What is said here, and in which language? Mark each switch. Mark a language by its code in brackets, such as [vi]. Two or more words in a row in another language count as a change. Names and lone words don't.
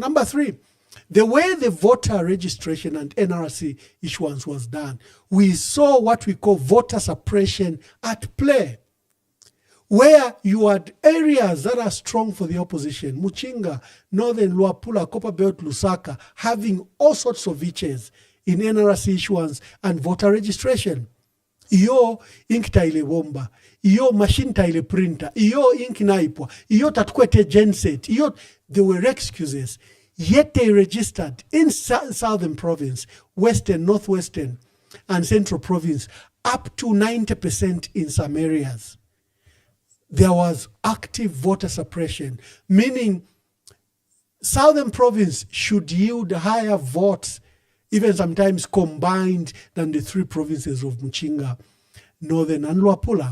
[en] Number three, the way the voter registration and NRC issuance was done, we saw what we call voter suppression at play, where you had areas that are strong for the opposition, Muchinga, Northern Luapula, Copperbelt, Lusaka, having all sorts of features in NRC issuance and voter registration. [bem] Iyo ink taile bomba, iyo machine taile printer, iyo ink naipwa, iyo tatukwete genset, iyo, [en] there were excuses. Yet they registered in Southern Province, Western, Northwestern, and Central Province, up to 90% in some areas. There was active voter suppression, meaning Southern Province should yield higher votes, even sometimes combined, than the three provinces of Muchinga, Northern, and Luapula.